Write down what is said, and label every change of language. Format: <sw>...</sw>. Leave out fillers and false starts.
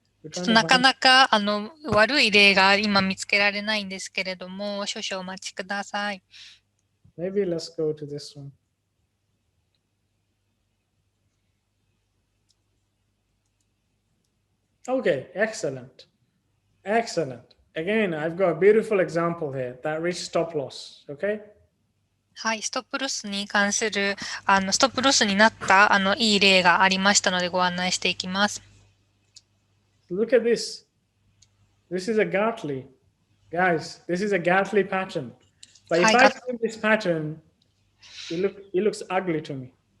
<ja>ちょっとなかなか悪い例が今見つけられないんですけれども、少々お待ちください。</ja> <en>Maybe let's go to this one. Okay, excellent. Again, I've got a beautiful example here that reached stop loss, okay?</en> <ja>はい、ストップロスに関する、ストップロスになった、いい例がありましたのでご案内していきます。</ja> <en>Look at this. This is a Gartley. Guys, this is a Gartley pattern. But if I see this pattern, it looks ugly to me.</en>